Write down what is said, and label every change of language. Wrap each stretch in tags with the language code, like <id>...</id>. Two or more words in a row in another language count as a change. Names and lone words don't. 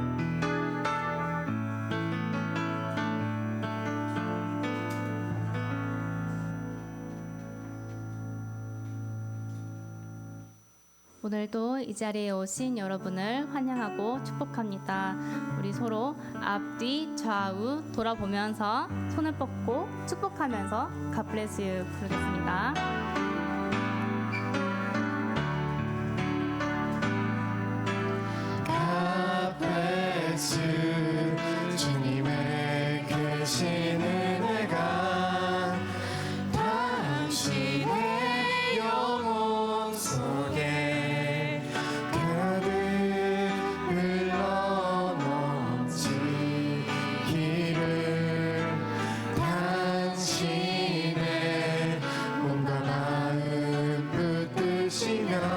<ko>오늘도 이 자리에 오신 여러분을 환영하고 축복합니다. 우리 서로 앞뒤 좌우 돌아보면서 손을 뻗고 축복하면서</ko> <en>God bless you</en> <ko>부르겠습니다.</ko> <en>God bless you.</en> <ko>주님의 크신 은혜가 당신의 영혼 속에 가득 흘러넘치기를, 당신의 몸과 마음 붙드시며</ko>